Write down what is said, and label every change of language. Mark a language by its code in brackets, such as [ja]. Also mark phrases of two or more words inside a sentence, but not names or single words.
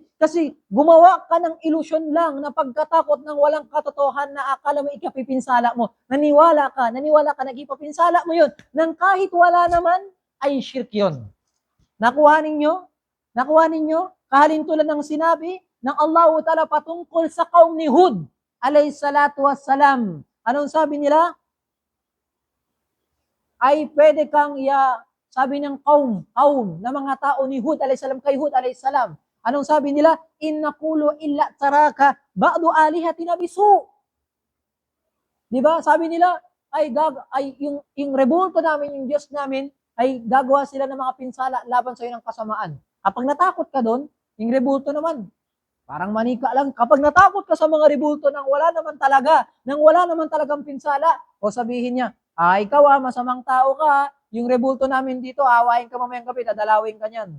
[tl] Kasi gumawa ka ng illusion lang na pagkatakot ng walang katotohanan na akala mo ikapipinsala mo. Naniwala ka, nagipapinsala mo yun. Nang kahit wala naman, ay shirk yun. Nakuha ninyo? Nakuha ninyo? Kahalintulad ng sinabi ng Allah Ta'ala patungkol sa kaum ni Hud, [ar] عليه الصلاة والسلام. [tl] Anong sabi nila? Ay pwede kang sabi ng kaum na mga tao ni Hud [ar] عليه السلام [tl] kay Hud [ar] عليه السلام. [tl] Anong sabi nila? [ar] إن نقول إلا اعتراك بعض آلهتنا بسوء. [tl] 'Di ba? Sabi nila ay yung rebulto namin, yung Diyos namin ay gagawa sila ng mga pinsala laban sa iyo ng kasamaan. Kapag natakot ka doon, yung rebulto naman parang manika lang. Kapag natakot ka sa mga rebulto nang wala naman talagang pinsala, o sabihin niya, ikaw masamang tao ka, yung rebulto namin dito, awayin ka mamayang gabi, dadalawin ka niyan.